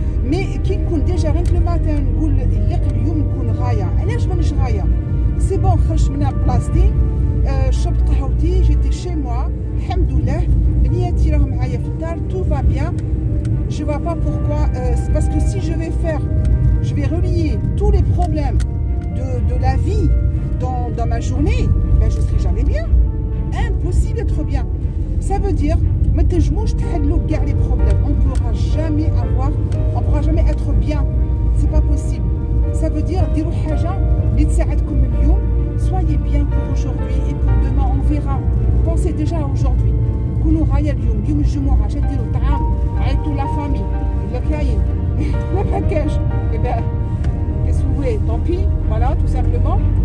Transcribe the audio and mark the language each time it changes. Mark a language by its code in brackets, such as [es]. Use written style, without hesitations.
[fr] Mais qui [ar] نكون [fr] déjà rien que le matin [ar] نقول اللي اليوم نكون غاية. علاش مانيش غاية؟ [fr] C'est bon [ar] خرجت من بلاصتي شربت قهوتي جيتي [fr] chez moi [ar] الحمد لله بنياتي راهم معايا في الدار [fr] tout va bien. Je vois pas pourquoi. C'est parce que si je vais relier tous les problèmes de la vie dans ma journée, ben je serai jamais bien. Impossible d'être bien. Ça veut dire [ar] ما تنجموش تحلوا كاع [fr] les problèmes. On pourra jamais être bien. C'est pas possible. Ça veut dire [ar] ديروا حاجة اللي تساعدكم اليوم. [fr] Soyez bien pour aujourd'hui et pour demain. On verra. Pensez déjà à aujourd'hui. [ar] كونوا غاية اليوم الجمعة. اش ديروا طعام عيطوا لا فامي لا كاين ما كاش. [fr] Et ben qu'est-ce que vous voulez, tant pis, voilà, tout simplement.